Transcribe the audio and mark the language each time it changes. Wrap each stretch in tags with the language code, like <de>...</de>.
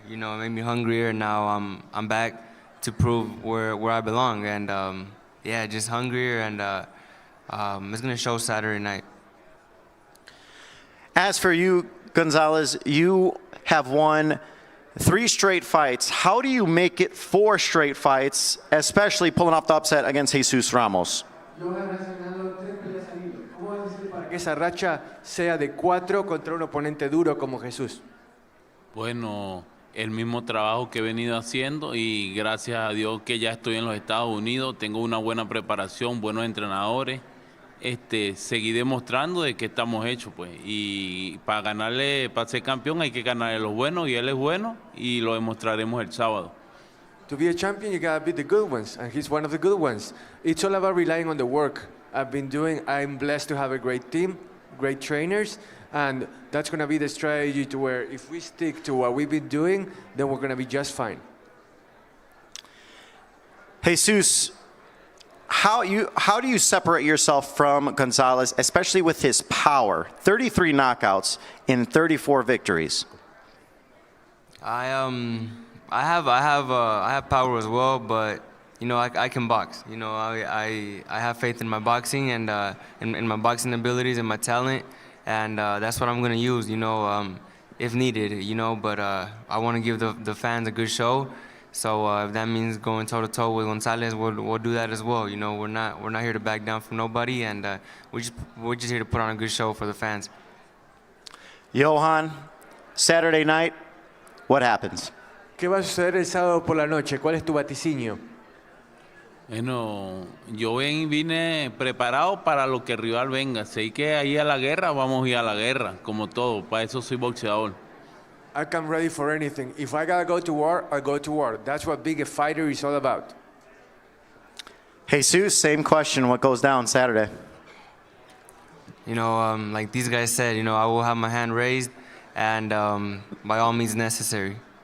<en>You know, it made me hungrier. And now I'm back to prove where I belong, and yeah, just hungrier, and it's gonna show Saturday night. As for you, Gonzalez, you have won 3 straight fights. How do you make it 4 straight fights, especially pulling off the upset against Jesus Ramos?</en> <es>Para que esa racha sea de 4 contra un oponente duro como Jesús. Bueno, el mismo trabajo que he venido haciendo y gracias a Dios que ya estoy en los Estados Unidos, tengo una buena preparación, buenos entrenadores, seguí demostrando de que estamos hechos, pues, y para ser campeón hay que ganarle los buenos y él es bueno y lo demostraremos el sábado.</es> <en>To be a champion, you gotta beat the good ones, and he's one of the good ones. It's all about relying on the work I've been doing. I'm blessed to have a great team, great trainers, and that's going to be the strategy to where if we stick to what we've been doing, then we're going to be just fine. Jesus, how do you separate yourself from Gonzalez, especially with his power? 33 knockouts in 34 victories. I have power as well, but you know I can box. You know I have faith in my boxing and in my boxing abilities and my talent. And that's what I'm going to use, you know, if needed, you know. But I want to give the fans a good show. So if that means going toe-to-toe with Gonzalez, we'll do that as well. You know, we're not here to back down from nobody, and we're just here to put on a good show for the fans. Johan, Saturday night, what happens?</en> <es>¿Qué va a suceder el sábado por la noche? ¿Cuál es tu vaticinio? Bueno, yo vine preparado para lo que el rival venga. Si hay que ir a la guerra, vamos a ir a la guerra, como todo. Para eso soy boxeador.</es> <en>I come ready for anything. If I gotta go to war, I go to war. That's what being a fighter is all about. Jesus, same question. What goes down Saturday? You know, like these guys said, you know, I will have my hand raised, and by all means necessary.</en>